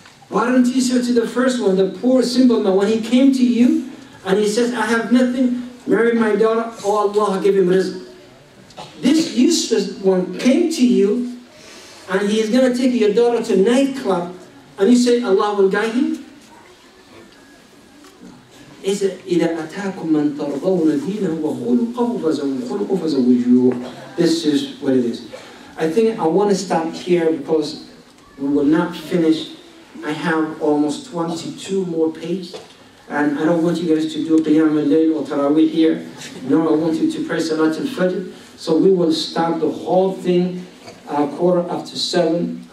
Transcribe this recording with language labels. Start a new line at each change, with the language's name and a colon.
English: Why don't you say to the first one, the poor simple man, when he came to you and he says, I have nothing, marry my daughter, oh Allah give him rizq. This useless one came to you and he is going to take your daughter to a nightclub and you say Allah will guide him? Is it
Arabic: إِذَا أَتَاكُمْ مَنْ تَرْضَوْنَ دِينَهُ وَخُلُقَهُ فَزَوِّجُوهُ.
English: This is what it is. I think I want to stop here because we will not finish. I have almost 22 more pages. And I don't want you guys to do Qiyam al-Layl or Taraweeh here. No, I want you to pray Salat al-Fajr. So we will start the whole thing 7:15.